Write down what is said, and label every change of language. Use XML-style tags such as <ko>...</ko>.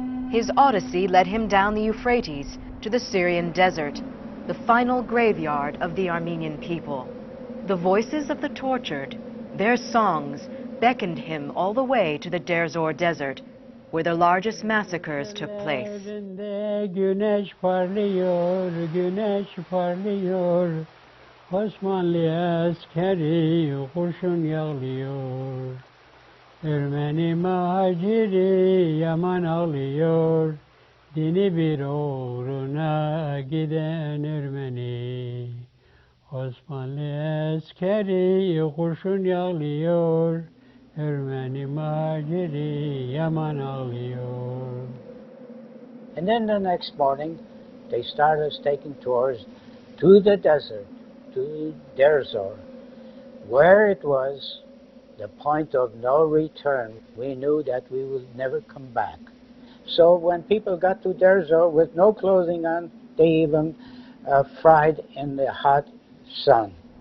<en>His odyssey led him down the Euphrates to the Syrian desert, the final graveyard of the Armenian people. The voices of the tortured, their songs, beckoned him all the way to the Deir Zor desert, where the largest massacres took place.</en> <tr>Güneş parlıyor, güneş parlıyor. Osmanlı askeri kurşun yağlıyor. Ermeni maciri yaman ağlıyor. Dini bir uğruna giden Ermeni. Osmanlı askeri kurşun yağlıyor. Ermeni maciri yaman ağlıyor.</tr> <en>And then the next morning, they started us taking tours to the desert, to Deir Zor, where it was the point of no return. We knew that we would never come back. So when people got to Deir Zor with no clothing on, they even fried in the hot sun.</en>